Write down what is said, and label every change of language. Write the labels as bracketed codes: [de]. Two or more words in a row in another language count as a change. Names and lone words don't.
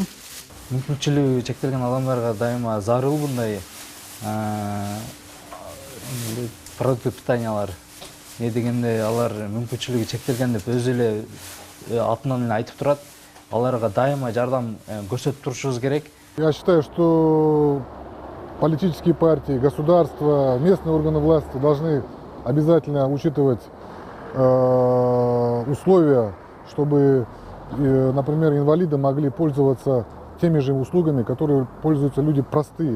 [ky] Мүмкүнчүлүгү чектелген адамдарга дайыма зарыл мындай [ru] продукты питаниялар. [ky] Не дегенде алар мүмкүнчүлүгү чектелген деп өзү эле атынан эле айтып турат. Аларга дайыма жардам көрсөтүп турушубуз керек. [ru] Я считаю, что политические партии, государства, местные органы власти должны обязательно учитывать условия, чтобы, например, инвалиды могли пользоваться теми же услугами, которые пользуются люди простые.